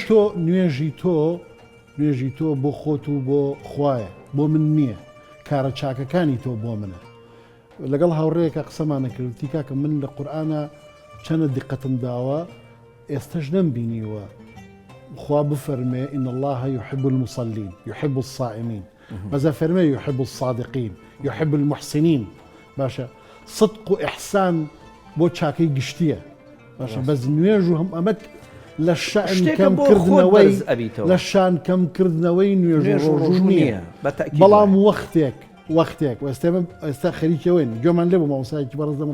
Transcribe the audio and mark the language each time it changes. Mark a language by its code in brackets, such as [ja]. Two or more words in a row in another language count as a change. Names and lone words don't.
[ckb] نوێژی تۆ بۆ خۆت و بۆ خوایە بۆ من نییە کارە چاکەکانی تۆ بۆ منە لەگەڵ هاوڕێیەکە قسەمانە کردی کاکە من لە قورئانە چەنە دیقەتم داوە ئێستش نەمبینیوە خوا بفەرمێ [ar] إن الله يحب المصلين يحب الصائمين [ckb] بەزە فەرمێ [ar] يحب الصادقين يحب المحسنين [ckb] باشە صدق و ئیحسان بۆ چاکەی گشتیە باشە بەس نوێژ و هەم ئەمە لە شان کەمکردنەوەی لە شان کەمکردنەوەی نوێژ ڕۆژوو نییە بەڵام وەختێک ئێستا خەریکەوەین گوێمان لێ بوو مامۆستایەکی بەڕێز لەم